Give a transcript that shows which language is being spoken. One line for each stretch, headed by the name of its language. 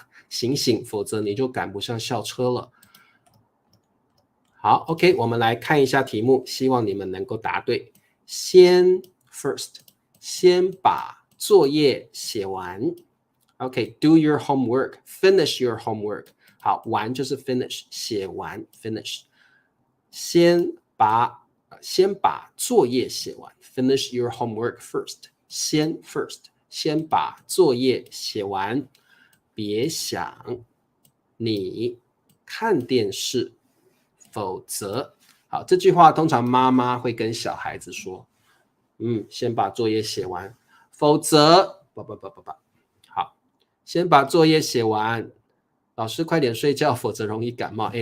Chinese: 醒醒，否则你就赶不上校车了。好 ，OK， 我们来看一下题目，希望你们能够答对。先 first， 先把作业写完。
English: OK，do your homework， finish your homework。 好，完就是 finish，写完 finish。
Chinese: 先把作业写完 ， finish your homework first。先把作业写完。别想你看电视，否则好，这句话通常妈妈会跟小孩子说，先把作业写完，否则好，先把作业写完，老师快点睡觉，否则容易感冒。